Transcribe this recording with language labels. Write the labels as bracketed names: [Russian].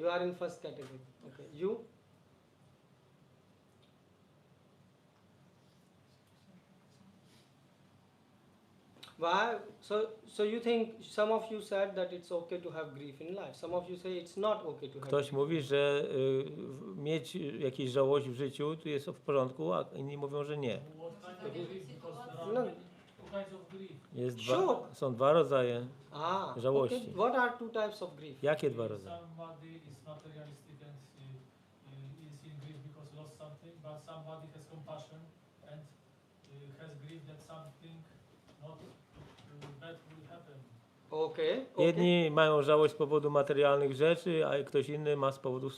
[English] You are in first category. Okay. You? Why? So you think, some of you said that it's okay to have grief in life. Some of you say it's not okay to have [Polish] Ktoś [English] grief. [Polish] mówi, że mieć jakieś żałość w życiu to jest w porządku, a inni mówią, że nie. [English] What kind of grief? Because there are No. two kinds of grief. [Polish] Są dwa rodzaje. żałości. [English] Okay. What are two types of grief? [Polish] Jakie dwa rodzaje? [English] Somebody is materialistic and is in grief because lost something, but somebody has compassion and has grief that something not bad will happen. Okay. [Polish] Jedni mają żałość z powodu materialnych rzeczy, a ktoś inny ma z powodu